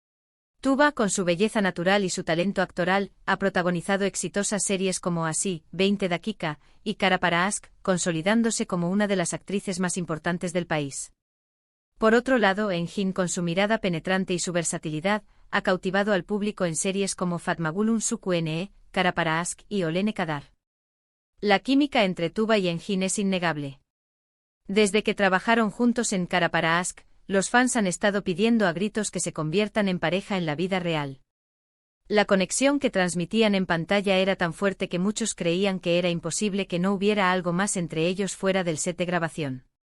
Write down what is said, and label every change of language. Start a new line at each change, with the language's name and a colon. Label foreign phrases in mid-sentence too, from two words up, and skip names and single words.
Spanish: Tuba, con su belleza natural y su talento actoral, ha protagonizado exitosas series como Así, 20 Dakika, y Kara Para Aşk, consolidándose como una de las actrices más importantes del país. Por otro lado, Engin, con su mirada penetrante y su versatilidad, ha cautivado al público en series como Fatma Gül'ün Suçu, Kara Para Aşk y Olene Kadar. La química entre Tuba y Engin es innegable. Desde que trabajaron juntos en Kara Para Aşk, los fans han estado pidiendo a gritos que se conviertan en pareja en la vida real. La conexión que transmitían en pantalla era tan fuerte que muchos creían que era imposible que no hubiera algo más entre ellos fuera del set de grabación.